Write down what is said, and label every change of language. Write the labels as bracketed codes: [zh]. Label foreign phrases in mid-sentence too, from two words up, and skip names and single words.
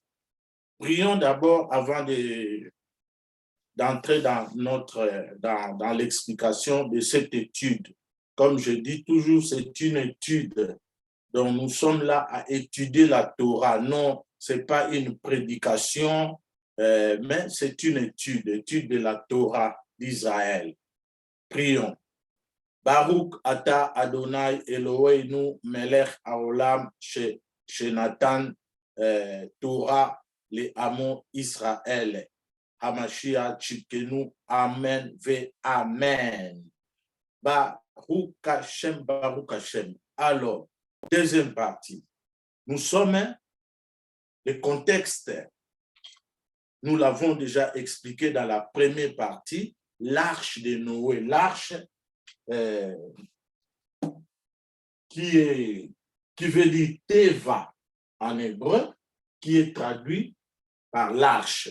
[fr] Prions d'abord avant d'entrer dans l'explication de cette étude. Comme je dis toujours, c'est une étude. Donc, nous sommes là à étudier la Torah. Non, ce n'est pas une prédication, mais c'est une étude de la Torah d'Israël. Prions. [he] ברוך אתה אדוני אלוהינו מלך העולם שנתן תורה לעמו ישראל. המשיח צדקנו, אמן ואמן. ברוך השם, ברוך השם. [fr] Alors, deuxième partie. Nous sommes, le contexte, nous l'avons déjà expliqué dans la première partie, l'arche de Noé, l'arche qui veut dire Teva en hébreu, qui est traduit par l'arche.